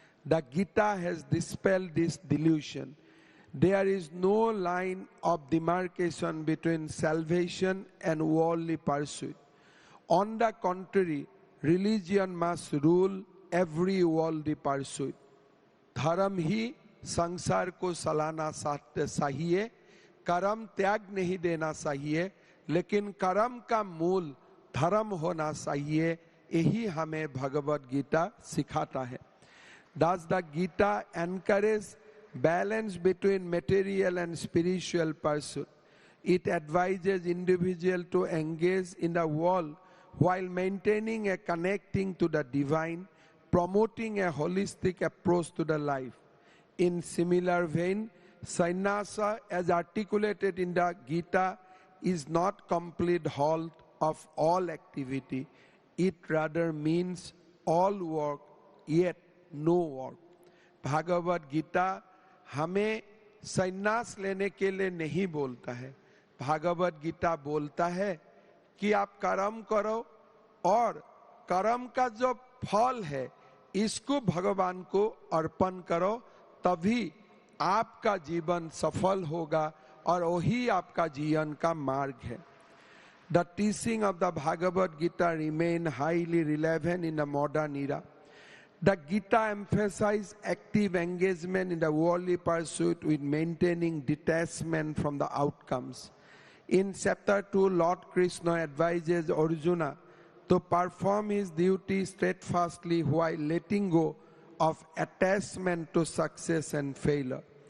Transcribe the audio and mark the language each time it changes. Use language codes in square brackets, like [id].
[en] The Gita has dispelled this delusion. There is no line of demarcation between salvation and worldly pursuit. On the contrary, religion must rule every worldly pursuit. [hi] धर्म ही संसार को चलाना चाहिए, कर्म त्याग नहीं देना चाहिए, लेकिन कर्म का मूल धर्म होना चाहिए. यही हमें भगवद गीता सिखाता है. [en] Thus the Gita encourages balance between material and spiritual pursuit. It advises individuals to engage in the world while maintaining a connecting to the divine, promoting a holistic approach to the life. In similar vein, sannyasa, as articulated in the Gita, is not complete halt of all activity. It rather means all work, yet no work. [hi] Bhagavad Gita हमें संन्यास लेने के लिए नहीं बोलता है. भागवत गीता बोलता है कि आप कर्म करो और कर्म का जो फल है इसको भगवान को अर्पण करो, तभी आपका जीवन सफल होगा और वही आपका जीवन का मार्ग है. [en] The teaching of the Bhagavad Gita remain highly relevant in the modern era. The Gita emphasizes active engagement in the worldly pursuit with maintaining detachment from the outcomes. In chapter 2, Lord Krishna advises Arjuna to perform his duty steadfastly while letting go of attachment to success and failure.